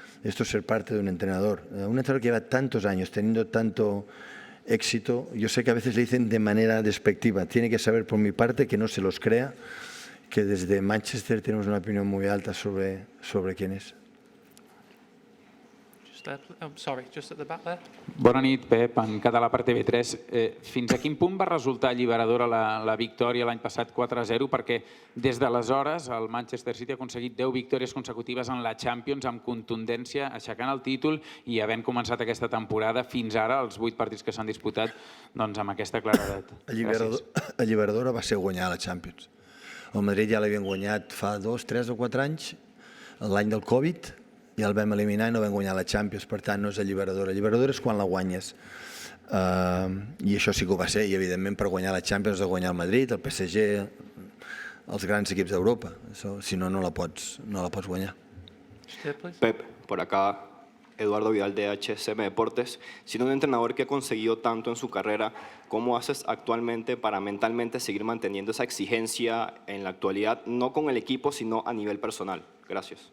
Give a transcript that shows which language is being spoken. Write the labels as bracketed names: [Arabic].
[Spanish] Esto es ser parte de un entrenador. Un entrenador que lleva tantos años teniendo tanto éxito, yo sé que a veces le dicen de manera despectiva. Tiene que saber por mi parte que no se los crea, que desde Manchester tenemos una opinión muy alta sobre quién es. [English] Just at the back there. [Catalan] Bona nit, Pep, en català per TV3. Fins a quin punt va resultar alliberadora la victòria l'any passat 4-0? Perquè des d'aleshores el Manchester City ha aconseguit 10 victòries consecutives en la Champions amb contundència, aixecant el títol i havent començat aquesta temporada fins ara, els 8 partits que s'han disputat, doncs amb aquesta claredat. Alliberadora va ser guanyar la Champions. El Madrid ja l'havien guanyat fa 2, 3 o 4 anys, l'any del Covid, i el vam eliminar i no vam guanyar la Champions, per tant no és alliberadora. Alliberadora és quan la guanyes. I això sí que ho va ser, i evidentment per guanyar la Champions has de guanyar el Madrid, el PSG, els grans equips d'Europa. Si no, no la pots guanyar. [Spanish] Pep, por acá Eduardo Vidal de HSM Deportes. Siendo un entrenador que ha conseguido tanto en su carrera, ¿cómo haces actualmente para mentalmente seguir manteniendo esa exigencia en la actualidad, no con el equipo, sino a nivel personal? Gracias.